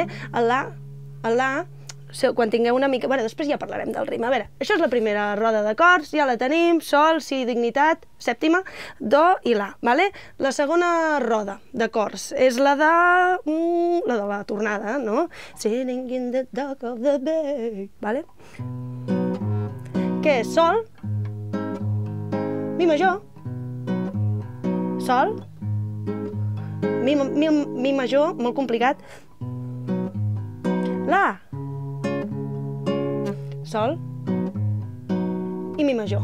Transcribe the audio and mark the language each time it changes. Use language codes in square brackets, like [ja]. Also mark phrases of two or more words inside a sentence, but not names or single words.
[ca] El la, quan tingueu una mica... Bé, després ja parlarem del ritme. A veure, això és la primera roda d'acords, ja la tenim, sol, si, dignitat, sèptima, do i la, vale? La segona roda d'acords és la de la tornada, no? [en] Sitting in the dock of the bay, [ca] vale? Què és? Sol, mi major, sol, mi major, molt complicat, la, sol i mi major.